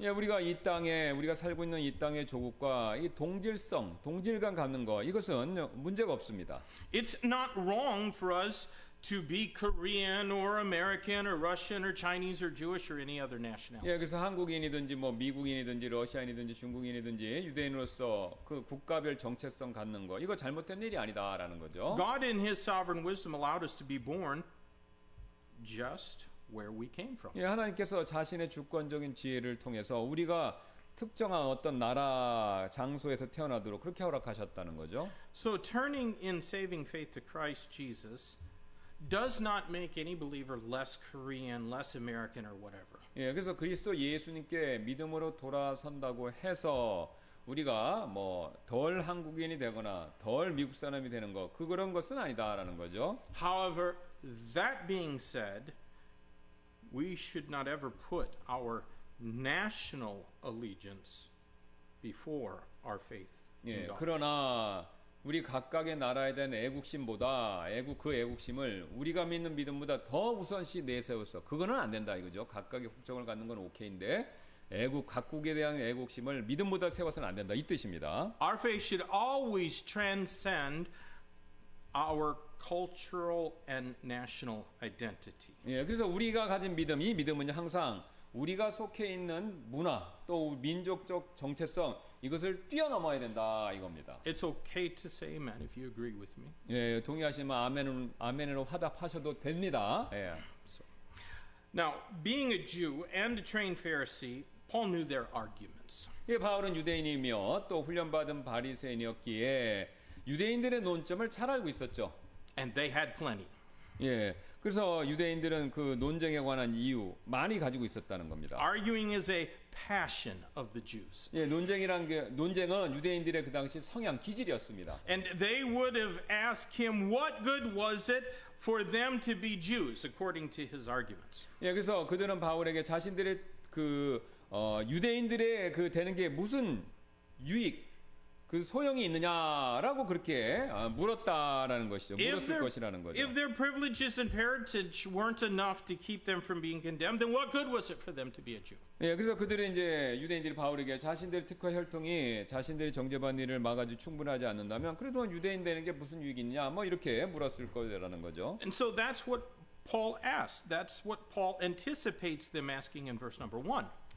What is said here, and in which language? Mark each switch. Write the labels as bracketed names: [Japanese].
[Korean] 예, 우리가 이 땅에 우리가 살고 있는 이 땅의 조국과 이 동질성, 동질감 갖는 거 이것은 문제가 없습니다. [English] It's not wrong for us to be Korean or American or Russian or Chinese or Jewish or any other nationality. [Korean] 예, 그래서 한국인이든지 뭐 미국인이든지 러시아인이든지 중국인이든지 유대인으로서 그 국가별 정체성 갖는 거 이거 잘못된 일이 아니다라는 거죠. [English] God in his sovereign wisdom allowed us to be born just where we came from. [Korean] 예, 하나님께서 자신의 주권적인 지혜를 통해서 우리가 특정한 어떤 나라 장소에서 태어나도록 그렇게 허락하셨다는 거죠. [English] So turning in saving faith to Christ Jesus does not make any believer less Korean, less American or whatever. [Korean] 예, 그래서 그리스도 예수님께 믿음으로 돌아선다고 해서 우리가 뭐 덜 한국인이 되거나 덜 미국 사람이 되는 거 그런 것은 아니다라는 거죠. [English] However, that being said, we should not ever put our national allegiance before our faith in [Korean] 예, [English] God. [Korean] 그러나 우리 각각의 나라에 대한 애국심보다 그 애국심을 우리가 믿는 믿음보다 더 우선시 내세워서 그거는 안 된다 이거죠. 각각의 국적을 갖는 건 오케이인데 각국에 대한 애국심을 믿음보다 세워서는 안 된다 이 뜻입니다. [English] Our faith should always transcend our cultural and national identity. [Korean] 예, 그래서 우리가 가진 믿음, 이 믿음은 항상 우리가 속해 있는 문화 또 민족적 정체성 이것을 뛰어넘어야 된다 이겁니다. [English] It's okay to say amen if you agree with me. [Korean] 예, 동의하시면 아멘으로 화답하셔도 됩니다. 예. [English] Now, being a Jew and a trained Pharisee, Paul knew their arguments. [Korean] 예, 바울은 유대인이며 또 훈련받은 바리새인이었기에 유대인들의 논점을 잘 알고 있었죠. [English] And they had plenty. [Korean] 예, 그래서 유대인들은 그 논쟁에 관한 이유 많이 가지고 있었다는 겁니다. [English] Arguing is a passion of the Jews. [Korean] 예, 논쟁은 유대인들의 그 당시 성향 기질이었습니다. [English] And they would have asked him, what good was it for them to be Jews, according to his arguments. [Korean] 예, 그래서 그들은 바울에게 자신들의 유대인들의 되는 게 무슨 유익, 그 소용이 있느냐라고 그렇게 물었다라는 것이죠. 물었을 것이라는 거죠. [English] If their privileges and parentage weren't enough to keep them from being condemned, then what good was it for them to be a Jew? [Korean] 예, 그래서 그들은 이제 유대인들이 바울에게 자신들의 특화 혈통이 자신들이 정죄받는 일을 막아주 충분하지 않는다면 그래도 유대인 되는 게 무슨 유익이 있냐, 뭐 이렇게 물었을 거라는 거죠. [English] And so that's what Paul asked. That's what Paul anticipates them asking in verse number 1.